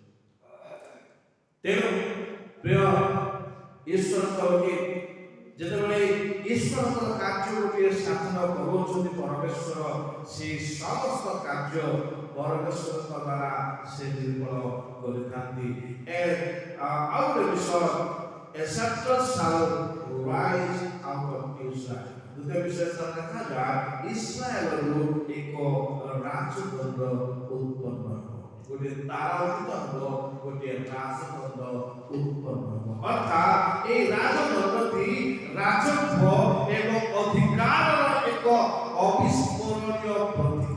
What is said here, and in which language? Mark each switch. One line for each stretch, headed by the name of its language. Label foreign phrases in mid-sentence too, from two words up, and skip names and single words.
Odia: ତେଣୁ ପ୍ରିୟ ଈଶ୍ୱରଙ୍କର ଯେତେବେଳେ ଈଶ୍ୱରଙ୍କର କାର୍ଯ୍ୟ ଗୋଟିଏ ସାଧନ କରୁଅଛନ୍ତି ପରମେଶ୍ୱର, ସେହି ସମସ୍ତ କାର୍ଯ୍ୟ ପରମେଶ୍ୱରଙ୍କ ଦ୍ୱାରା ସେ ନିର୍ମଳ କରିଥାନ୍ତି। ଆଉ ଗୋଟେ ବିଷୟ,
English: a scepter shall rise out of Israel।
Odia: ଦ୍ୱିତୀୟ ବିଷୟ ଲେଖାଯାଏ, ଇସ୍ରାଏଲରୁ ଏକ ରାଜଦଣ୍ଡ ଉତ୍ପନ୍ନ ହେବ। ଗୋଟିଏ ତାରା ଉଦିତ ହେବ, ଗୋଟିଏ ରାଜଦଣ୍ଡ ଉତ୍ପନ୍ନ ହେବ। ଅର୍ଥାତ୍ ଏହି ରାଜଦଣ୍ଡଟି ରାଜତ୍ୱ ଏବଂ ଅଧିକାରର ଏକ ଅବିସ୍ମରଣୀୟ ପ୍ରତୀକ।